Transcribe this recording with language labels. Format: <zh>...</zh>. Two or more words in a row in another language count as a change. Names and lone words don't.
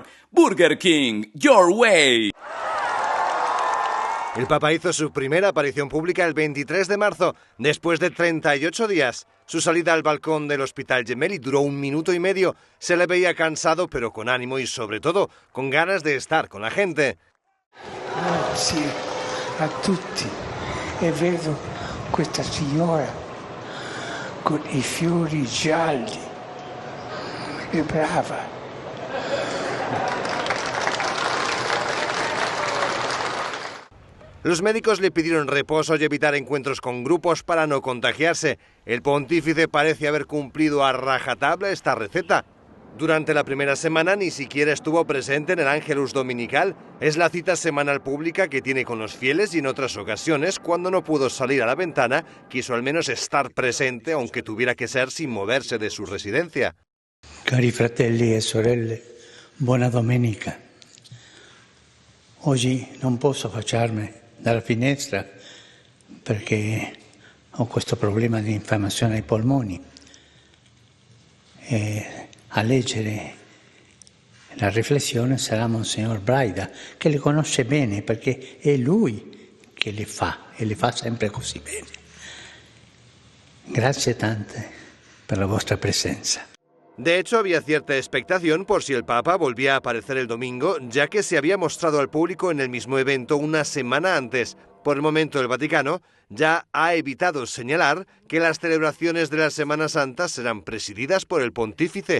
<en>Burger King, your way.</en> <es>El Papa hizo su primera aparición pública el 23 de marzo, después de 38 días. Su salida al balcón del Hospital Gemelli duró 1 minuto y medio. Se le veía cansado, pero con ánimo y, sobre todo, con ganas de estar con la gente.</es> <it>Grazie a tutti. E vedo questa signora con i fiori gialli. È brava.</it> <es>Los médicos le pidieron reposo y evitar encuentros con grupos para no contagiarse. El pontífice parece haber cumplido a rajatabla esta receta. Durante la primera semana ni siquiera estuvo presente en el Ángelus Dominical. Es la cita semanal pública que tiene con los fieles y en otras ocasiones, cuando no pudo salir a la ventana, quiso al menos estar presente, aunque tuviera que ser sin moverse de su residencia.</es> <it>Cari fratelli e sorelle, buona domenica. Oggi non posso affacciarmi dalla finestra perché ho questo problema di infiammazione ai polmoni. A leggere la riflessione sarà Monsignor Braida, che le conosce bene perché è lui che le fa e le fa sempre così bene. Grazie tante per la vostra presenza.</it> <es>De hecho, había cierta expectación por si el Papa volvía a aparecer el domingo, ya que se había mostrado al público en el mismo evento una semana antes. Por el momento, el Vaticano ya ha evitado señalar que las celebraciones de la Semana Santa serán presididas por el pontífice.</es>